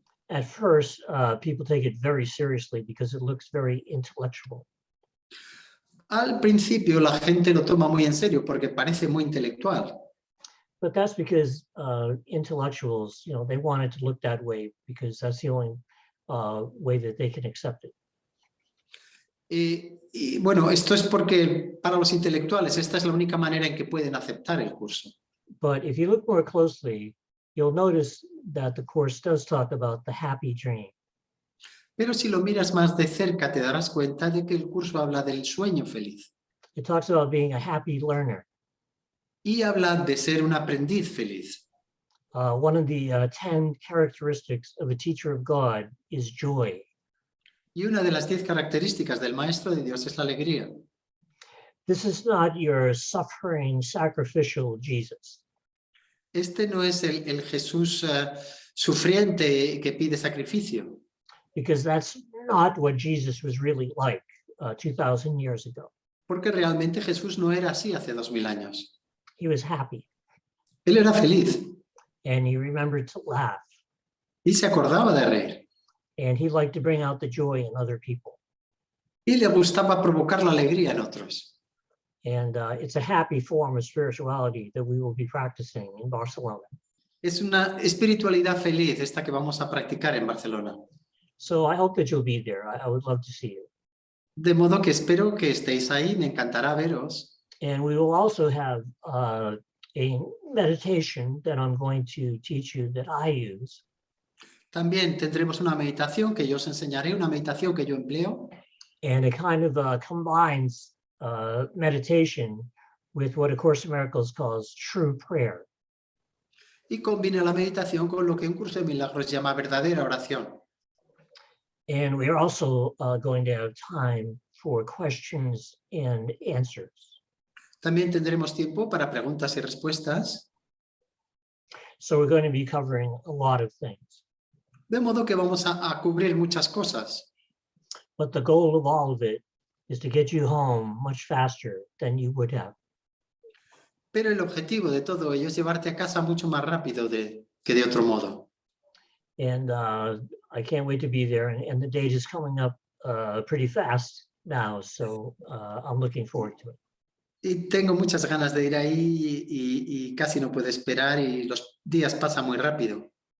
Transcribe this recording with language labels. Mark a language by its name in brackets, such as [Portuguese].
[English] At first, people take it very seriously because it looks very intellectual. [Spanish] Al principio la gente lo toma muy en serio porque parece muy intelectual. [English] But that's because intellectuals, they want it to look that way because that's the only way that they can accept it. [Spanish] Y bueno, esto es porque para los intelectuales esta es la única manera en que pueden aceptar el curso. [English] But if you look more closely, you'll notice that the course does talk about the happy dream. [Spanish] Pero si lo miras más de cerca te darás cuenta de que el curso habla del sueño feliz. [English] It talks about being a happy learner. [Spanish] Y habla de ser un aprendiz feliz. [English] One of the 10 characteristics of a teacher of God is joy. [Spanish] Y una de las 10 características del maestro de Dios es la alegría. [English] This is not your suffering, sacrificial Jesus. [Spanish] Este no es el Jesús sufriente que pide sacrificio. [English] Because that's not what Jesus was really like 2,000 years ago. [Spanish] Porque realmente Jesús no era así hace 2000 años. [English] He was happy [Spanish] Él era feliz [English] and he remembered to laugh [Spanish] y se acordaba de reír. [English] and he liked to bring out the joy in other people. [Spanish] Y le gustaba provocar la alegría en otros. [English] And it's a happy form of spirituality that we will be practicing in Barcelona. [Spanish] Es una espiritualidad feliz esta que vamos a practicar en Barcelona. [English] So I hope that you'll be there. I would love to see you. [Spanish] De modo que espero que estéis ahí, me encantará veros. [English] And we will also have a meditation that I'm going to teach you that I use. [Spanish] También tendremos una meditación que yo os enseñaré, una meditación que yo empleo. [English] And it kind of combines meditation with what A Course in Miracles calls true prayer. [Spanish] Y combina la meditación con lo que un curso de milagros llama verdadera oración. [English] And we are also going to have time for questions and answers. [Spanish] También tendremos tiempo para preguntas y respuestas. [English] So we're going to be covering a lot of things. [Spanish] De modo que vamos a cubrir muchas cosas. [English] But the goal of all of it is to get you home much faster than you would have. [Spanish] Pero el objetivo de todo ello es llevarte a casa mucho más rápido que de otro modo. [English] And I can't wait to be there. And the date is coming up pretty fast now. So I'm looking forward to it. [Spanish] Y tengo muchas ganas de ir ahí y casi no puedo esperar y los días pasan muy rápido.